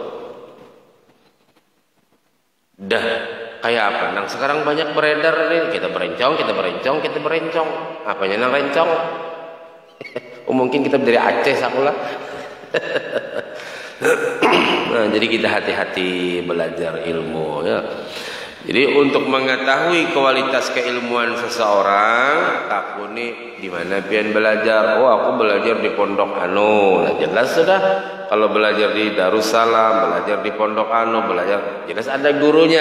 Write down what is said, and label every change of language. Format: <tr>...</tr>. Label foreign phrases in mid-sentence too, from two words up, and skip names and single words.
<id>Dah kayak apa?</id> <bjn>Nang sekarang banyak beredar nih, kita berencong. Apanya nang rencong? Mungkin kita dari Aceh sakulah.</bjn> <id>Nah, jadi kita hati-hati belajar ilmu ya.</id> <bjn>Jadi untuk mengetahui kualitas keilmuan seseorang, tak kuni di mana pian belajar.</bjn> <id>Oh, aku belajar di pondok anu. Nah, jelas sudah. Kalau belajar di Darussalam, belajar di pondok anu, belajar jelas ada gurunya.</id>